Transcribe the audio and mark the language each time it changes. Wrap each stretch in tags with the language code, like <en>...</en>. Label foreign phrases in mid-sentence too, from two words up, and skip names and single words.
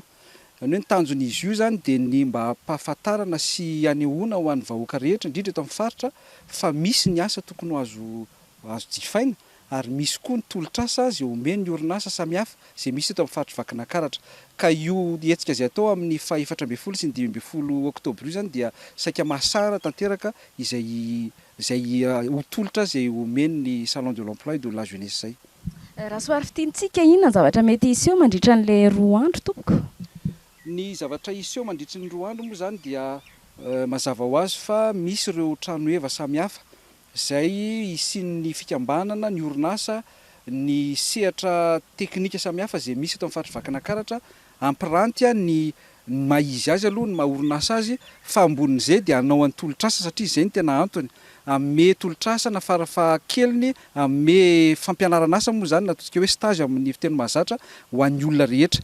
<mg>Ny hoe ny tanjon'izy io zany dia ny mba hampahafantarana sy hanehoana ho an'ny vahoaka rehetra indrindra eto amin'ny faritra fa misy ny asa tokony azo jifaina ary misy koa ny tolotr'asa izay omeny ny orinasa samihafa izay misy eto amin'ny faritra Vakinakaratra. Ka io hetsika izay atao amin'ny 14 sy ny 15 oktobra io zany dia saika mahasara tanteraka izay ho tolotra izay omeny ny</mg> <fr>salon de l'emploi et de la jeunesse</fr> <mg>zay. Raha soary fitintsika inona zavatra mety iseho mandritra an'ilay 2 andro tompoko? Ny zavatra iseho mandritra ny 2 andro moa zany dia mazava ho azy fa misy ireo trano eva samihafa izay isian'ny fikambanana ny orinasa ny sehatra teknika samihafa izay misy eto amin'ny faritra Vakinakaratra ampiranty ny maizy azy aloha ny maha-orinasa azy fa ambonin'izay dia hanao an'ny tolotr'asa satria izay ny tena antony ame tolotr'asa na farafahakeliny ame fampianaran'asa moa zany natosika hoe stage amin'ny fiteny mahazatra ho an'ny olona rehetra.</mg>